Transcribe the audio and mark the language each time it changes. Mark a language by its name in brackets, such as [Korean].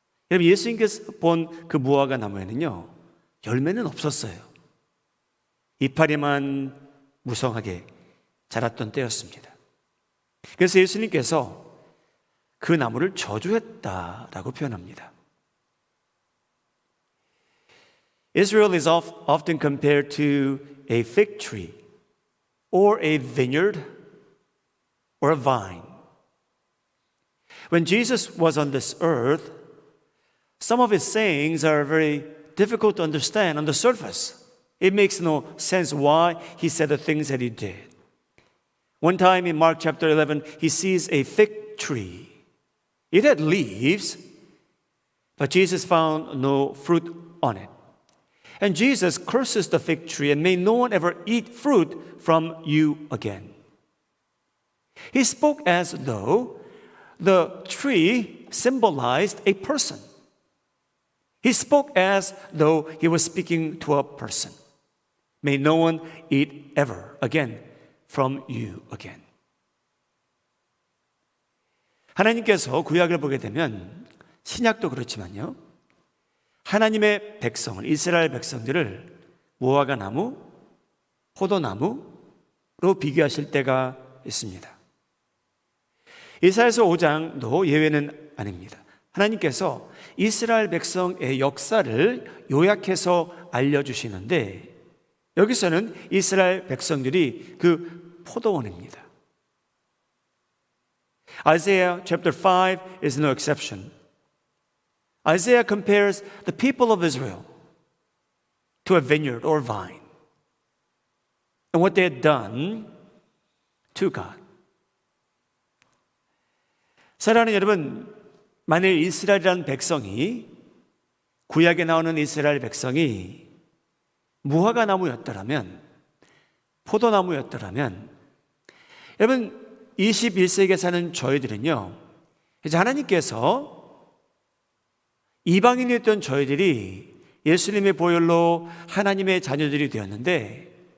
[Korean] 여러분, 예수님께서 본 그 무화과나무에는요, 열매는 없었어요. 이파리만 무성하게 자랐던 때였습니다. 그래서 예수님께서 그 나무를 저주했다라고 표현합니다. [English] Israel is often compared to a fig tree or a vineyard or a vine. When Jesus was on this earth, some of his sayings are very difficult to understand on the surface. It makes no sense why he said the things that he did. One time in Mark chapter 11, he sees a fig tree. It had leaves, but Jesus found no fruit on it. And Jesus curses the fig tree and may no one ever eat fruit from you again. He spoke as though the tree symbolized a person. He spoke as though he was speaking to a person. May no one eat ever again from you again. [Korean] 하나님께서 구약을 보게 되면 신약도 그렇지만요, 하나님의 백성을, 이스라엘 백성들을 무화과나무, 포도나무로 비교하실 때가 있습니다. 이사야서 5장도 예외는 아닙니다. 하나님께서 이스라엘 백성의 역사를 요약해서 알려주시는데 여기서는 이스라엘 백성들이 그 포도원입니다. [English] Isaiah chapter 5 is no exception. Isaiah compares the people of Israel to a vineyard or vine and what they had done to God. [Korean] 사랑하는 여러분, 만일 이스라엘이라는 백성이, 구약에 나오는 이스라엘 백성이 무화과나무였더라면, 포도나무였더라면, 여러분 21세기에 사는 저희들은요, 이제 하나님께서 이방인이었던 저희들이 예수님의 보혈로 하나님의 자녀들이 되었는데